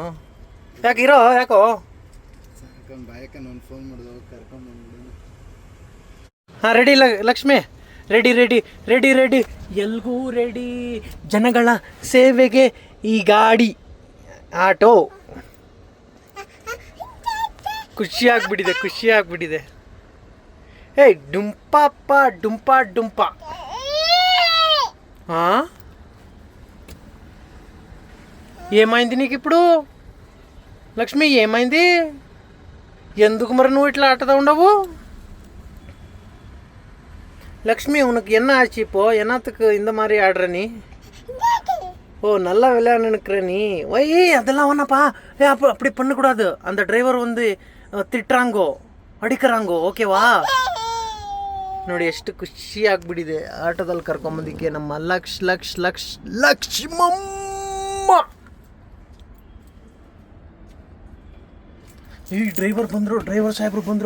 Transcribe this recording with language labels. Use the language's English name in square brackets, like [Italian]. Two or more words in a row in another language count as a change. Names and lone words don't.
[Kannada] ಯಾಕೆ ಇರೋ, ಯಾಕೋ? ಹಾಂ, ರೆಡಿ ಲಕ್ಷ್ಮಿ, ರೆಡಿ. ಎಲ್ಗೂ ರೆಡಿ. ಜನಗಳ ಸೇವೆಗೆ ಈ ಗಾಡಿ ಆಟೋ. ಖುಷಿಯಾಗ್ಬಿಟ್ಟಿದೆ. ಡುಂಪಪ್ಪ ಡುಂಪ. [Telugu] ఏమైంది నీకు ఇప్పుడు? లక్ష్మి, ఏమైంది? ఎందుకు మరి నువ్వు ఇట్లా ఆటదా ఉండవు? [Tamil] லக்ஷ்மி, உனக்கு என்ன ஆச்சு இப்போ? என்னத்துக்கு இந்த மாதிரி ஆடுற நீ? ஓ, நல்லா விளையாடுனுக்கிற நீ. ஒய், அதெல்லாம் ஒன்றாப்பா. அப்படி பண்ணக்கூடாது. அந்த டிரைவர் வந்து திட்டுறாங்கோ, அடிக்கறாங்கோ, ஓகேவா? [Kannada] ನೋಡಿ ಎಷ್ಟು ಖುಷಿ ಆಗ್ಬಿಟ್ಟಿದೆ ಆಟೋದಲ್ಲಿ ಕರ್ಕೊಂಬಂದಿಕ್ಕೆ ನಮ್ಮ ಲಕ್ಷ್ಮಮ್ಮ. ಈ ಡ್ರೈವರ್ ಸಾಹೇಬ್ರು ಬಂದರು.